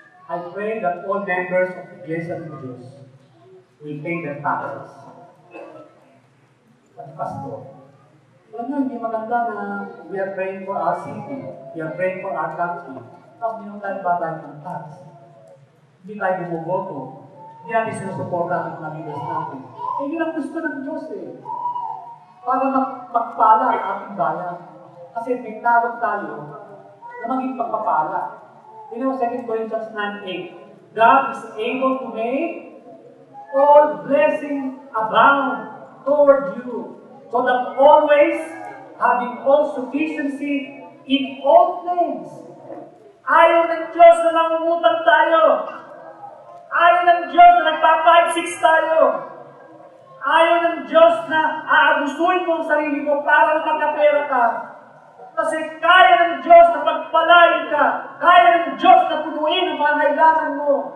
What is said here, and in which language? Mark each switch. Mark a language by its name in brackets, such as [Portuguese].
[English] I pray that all members of the Iglesia ng Diyos will pay their taxes. [Filipino] At Pastor, alam nyo, hindi maganda na [English] we are praying for our city, we are praying for our country, [Filipino] tapos hindi naman tayo babayad ng tax. Hindi tayo bumuboto. Hindi natin sinusuporta ng mga leaders natin. Eh, yun ang gusto ng Diyos eh. Para magpala ang ating bayan. Kasi may tawag tayo na maging pagpapala. [English] You know, 2 Corinthians 9:8. God is able to make all blessing abound toward you, so that always, having all sufficiency in all things. [Filipino] Ayaw ng Diyos na nangungutang tayo. Ayaw ng Diyos na nagpa-5-6 tayo. Ayaw ng Diyos na aabusuin mo ang sarili mo para magkapera ka. Kasi kaya ng Diyos na pagpalain ka. Kaya ng Diyos na punuin ang mga kailangan mo.